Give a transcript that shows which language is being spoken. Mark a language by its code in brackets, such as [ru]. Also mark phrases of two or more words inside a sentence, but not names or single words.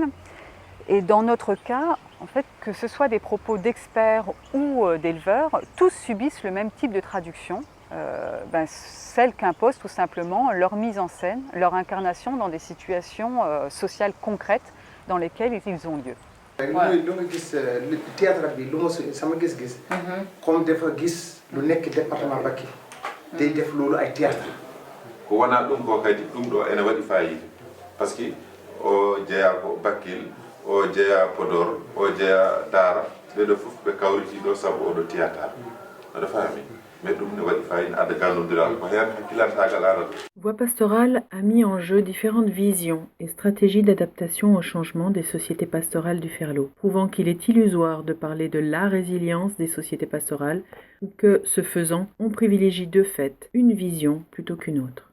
[fr] Et dans notre cas, en fait, que ce soit des propos d'experts ou d'éleveurs, tous subissent le même type de traduction, celle qu'impose tout simplement leur mise en scène, leur incarnation dans des situations sociales concrètes dans lesquelles ils ont lieu. [wo] lu nga gis théâtre bi lu ma sama gis-gis comme dafa gis lu nekk département Bakel day def loolu ay théâtre [ff] ko wona ɗum ko kadi ɗum ɗo ene waɗi fayida [fr] par ce que [ff] o jeeya ko Bakel o jeeya Podor o jeeya Dara ɓeɗo fof ɓe kawriti ɗo saabu oɗo théâtre aɗa faami mais ɗum ne waɗi fayida adda gandodiral ko hen hakkilantagal arata. [fr] Voix pastorale a mis en jeu différentes visions et stratégies d'adaptation au changement des sociétés pastorales du Ferlo, prouvant qu'il est illusoire de parler de la résilience des sociétés pastorales ou que, ce faisant, on privilégie de fait une vision plutôt qu'une autre.